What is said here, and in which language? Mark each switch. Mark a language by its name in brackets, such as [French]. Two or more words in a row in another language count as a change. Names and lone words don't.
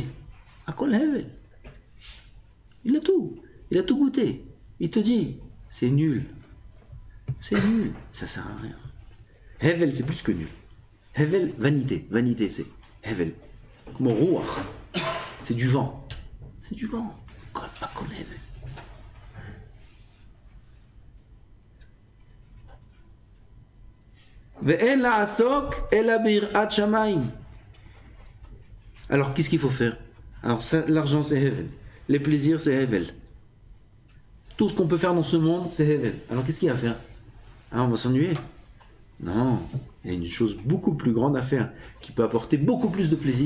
[Hebrew] הכל הבל. [French] Il a tout. Il a tout goûté. Il te dit, c'est nul. C'est nul. Ça sert à rien. Hevel, c'est plus que nul. Hevel, vanité. Vanité, c'est Hevel. Comme Ruach. C'est du vent. C'est du vent. Pas comme Hevel. [Hebrew] ואין לעסוק אלא ביראת שמים. [French] Alors, qu'est-ce qu'il faut faire? Alors, ça, l'argent, c'est Hevel. Les plaisirs, c'est Hevel. Tout ce qu'on peut faire dans ce monde, c'est Hevel. Alors, qu'est-ce qu'il y a à faire? Ah, on va s'ennuyer? Non. Il y a une chose beaucoup plus grande à faire, qui peut apporter beaucoup plus de plaisir.